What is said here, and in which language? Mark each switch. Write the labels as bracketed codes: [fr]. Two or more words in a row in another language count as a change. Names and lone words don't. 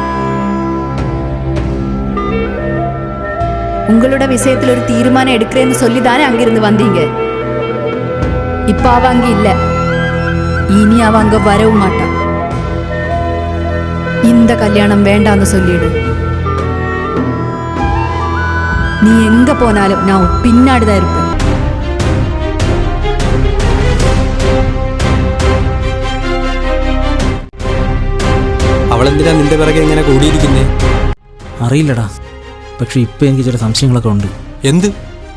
[ta] உங்களோட விஷயத்தில் ஒரு தீர்மானம் எடுக்கிறேன்னு சொல்லி தானே அங்கிருந்து வந்தீங்க. இப்ப அவ அங்க இல்ல, இனி அவ அங்க வரவும் மாட்டான். இந்த கல்யாணம் வேண்டான்னு சொல்லிடு. நீ எங்க போனாலும் நான் பின்னாடிதான் இருப்பேன். [ml] അവളെന്തിനാ നിന്റെ പിറകെ ഇങ്ങനെ കൂടിയിരിക്കുന്നേ? അറിയില്ലടാ, പക്ഷെ ഇപ്പം എനിക്ക് ചില സംശയങ്ങളൊക്കെ ഉണ്ട്. എന്ത്?